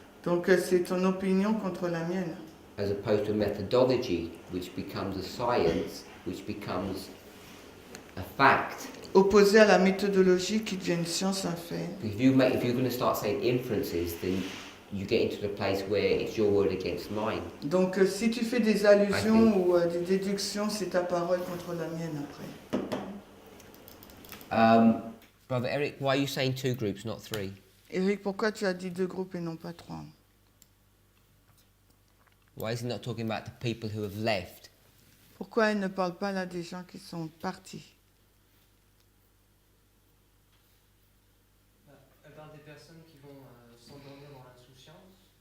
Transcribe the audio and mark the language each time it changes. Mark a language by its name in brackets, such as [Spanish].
[French] donc c'est ton opinion contre la mienne. [English] as opposed to a methodology, which becomes a science, which becomes a fact. [French] Opposé à la méthodologie qui devient une science, un fait. [English] If you're going to start saying inferences, then you get into the place where it's your word against mine. [French] Donc si tu fais des allusions ou des déductions, c'est ta parole contre la mienne après. [English] Brother Eric, why are you saying 2 groups, not 3? [French] Eric, pourquoi tu as dit 2 groupes et non pas 3? [English] Why is he not talking about the people who have left? [French] Pourquoi il ne parle pas là des gens qui sont partis? Elle parle des personnes qui vont s'endormir dans l'insouciance.